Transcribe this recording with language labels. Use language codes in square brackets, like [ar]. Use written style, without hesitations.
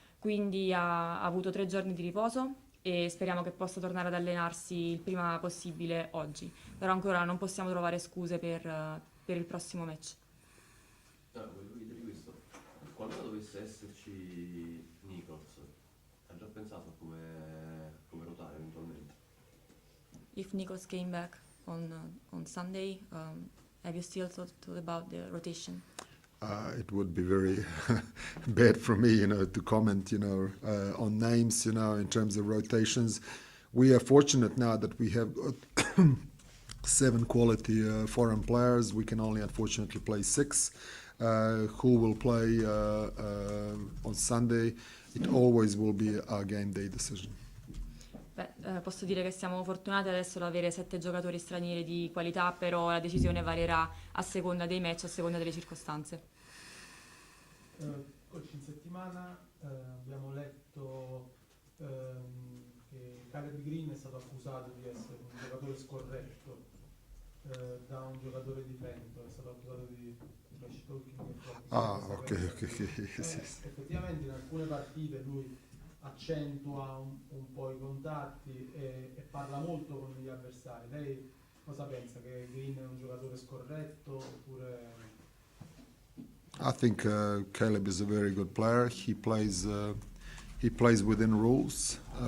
[it] Quindi ha avuto 3 giorni di riposo e speriamo che possa tornare ad allenarsi il prima possibile oggi. Però ancora non possiamo trovare scuse per il prossimo match. Volevo chiedere questo. Qualora dovesse esserci Nichols, ha già pensato a come ruotare eventualmente? [en] If Nichols came back on Sunday, have you still thought about the rotation? It would be very bad for me, to comment, on names, in terms of rotations. We are fortunate now that we have 7 quality foreign players. We can only unfortunately play 6. Who will play on Sunday? It always will be a game day decision. [it] Posso dire che siamo fortunati adesso ad avere 7 giocatori stranieri di qualità, però la decisione varierà a seconda dei match, a seconda delle circostanze. Coach, in settimana abbiamo letto che Caleb Green è stato accusato di essere un giocatore scorretto da un giocatore di Trento, è stato accusato di trash talking. Ok. Effettivamente in alcune partite lui accentua un po' i contatti e parla molto con gli avversari. Lei cosa pensa? Che Green è un giocatore scorretto oppure... [en] I think Caleb is a very good player. He plays within rules.